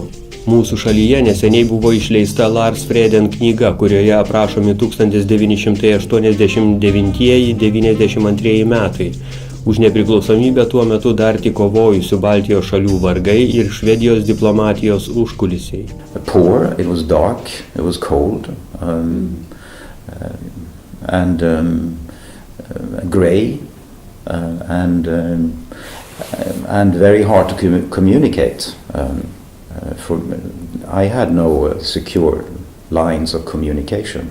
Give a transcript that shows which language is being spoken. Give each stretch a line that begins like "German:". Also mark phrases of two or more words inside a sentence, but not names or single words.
Lithuanian: Mūsų šalyje neseniai buvo išleista Lars Freden knyga, kurioje aprašomi 1989–92 metai. Už nepriklausomybę tuo metu dar tik kovojusių Baltijos šalių vargai ir Švedijos diplomatijos užkulisiai.
English: Poor, it was dark, it was cold, and grey, and very hard to communicate. I had no secure lines of communication.